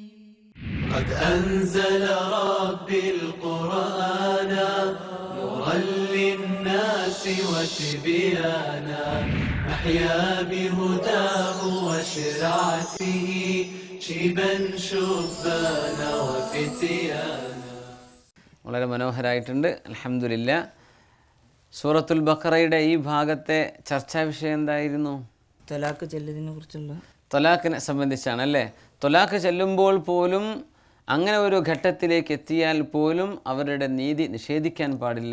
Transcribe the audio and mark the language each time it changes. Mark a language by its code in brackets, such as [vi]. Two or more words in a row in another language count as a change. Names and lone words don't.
[ar] قد أنزل ربي القرآن نورا للناس وتبيانا أحيا بهداه وشرعته شيبا شبانا وفتيانا. [ml] വളരെ മനോഹരമായിട്ടുണ്ട്. അൽഹംദുലില്ലാ. സൂറത്തുൽ ബഖറയുടെ ഈ ഭാഗത്തെ ചർച്ചാ വിഷയം എന്തായിരുന്നു? തലാക്ക് ചെല്ലതിനെ കുറിച്ചുള്ള തൊലാഖിനെ സംബന്ധിച്ചാണ് അല്ലേ. തൊലാഖ് ചെല്ലുമ്പോൾ പോലും അങ്ങനെ ഒരു ഘട്ടത്തിലേക്ക് എത്തിയാൽ പോലും അവരുടെ നീതി നിഷേധിക്കാൻ പാടില്ല.